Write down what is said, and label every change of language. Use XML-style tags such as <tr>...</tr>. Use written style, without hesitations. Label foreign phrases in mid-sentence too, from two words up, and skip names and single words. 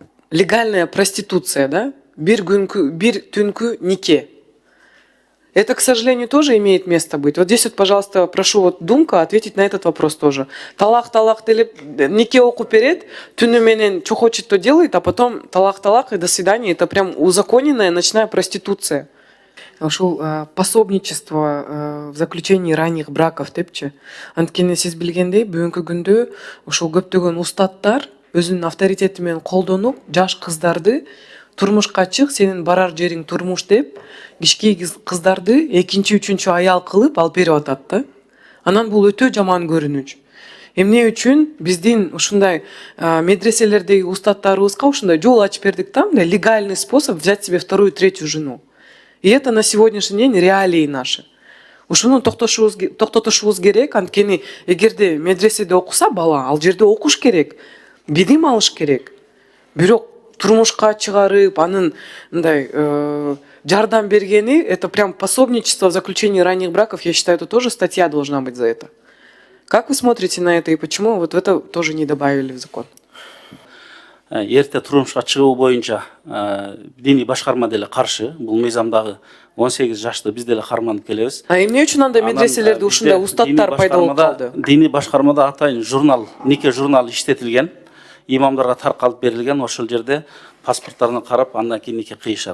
<ru>легальная проституция, да?</ru> <ky>Bir түнкү нике.</ky> <ru>Это, к сожалению, тоже имеет место быть. Вот здесь вот, пожалуйста, прошу вот Думка ответить на этот вопрос тоже.</ru> <ky>Талах делеп, нике окуп берет, түнү менен</ky> <ru>что хочет, то делает, а потом талах и до свидания. Это прям узаконенная ночная проституция. Ушул пособничество в заключении ранних браков депчи.</ru> <ky>Анткени сиз билгендей, бүгүнкү күндө ушул көптөгөн устаттар өзүнүн авторитети менен колдонуп, жаш кыздарды турмушка чык, сенин барар жериң турмуш деп, кички кыздарды экинчи, үчүнчү аял кылып алып берип атат да. Анан бул өтө жаман көрүнүч. Эмне үчүн биздин ушундай медреселердеги устаттарыбызга ушундай жол ачып бердик да,</ky> <ru>легальный способ взять себе вторую, третью жену. И это на сегодняшний день реалии наши.</ru> <ky>Ушуну токтотушубуз керек, анткени эгерде медреседе окуса бала, ал жерде окуш керек, билим алыш керек. Бирок турмушка чыгарып, анын мындай жардам бергени,</ky> <ru>это прям пособничество в заключении ранних браков, я считаю, это тоже статья должна быть за это. Как вы смотрите на это и почему вот это тоже не добавили в закон?</ru> <ky>Эрте турмушка чыгуу боюнча диний башкарма деле каршы. Бул мыйзамдагы 18 жашты биз деле карманып келебиз. Эмне үчүн анда медреселерде ушундай устаттар пайда болуп калды? Диний башкармада атайын журнал, нике журналы иштетилген, имамдарга таркалып берилген, ошол жерде паспорттарына карап, андан кийин нике кыйышат.</ky>